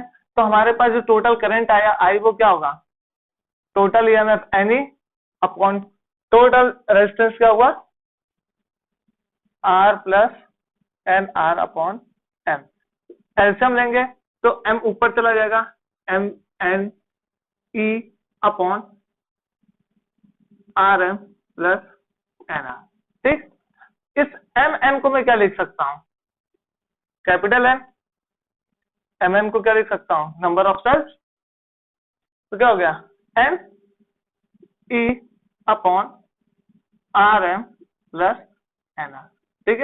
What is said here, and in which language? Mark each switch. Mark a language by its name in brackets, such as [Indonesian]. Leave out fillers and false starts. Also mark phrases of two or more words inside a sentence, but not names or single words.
[Hindi] तो हमारे पास जो [English] total current [Hindi] आया आई वो क्या होगा, [English] total EMF N E upon total resistance [Hindi] क्या हुआ, [English] R plus N R upon M. [Hindi] एलसीएम लेंगे तो एम ऊपर चला जाएगा, [English] M N E upon R M plus N R, [Hindi] ठीक। इस [English] M N [Hindi] को मैं क्या लिख सकता हूं, [English] capital N. M N [Hindi] को क्या लिख सकता हूं, [English] number of cells. [Hindi] तो क्या हो गया, [English] N E upon R M plus N R, [Hindi] ठीक है।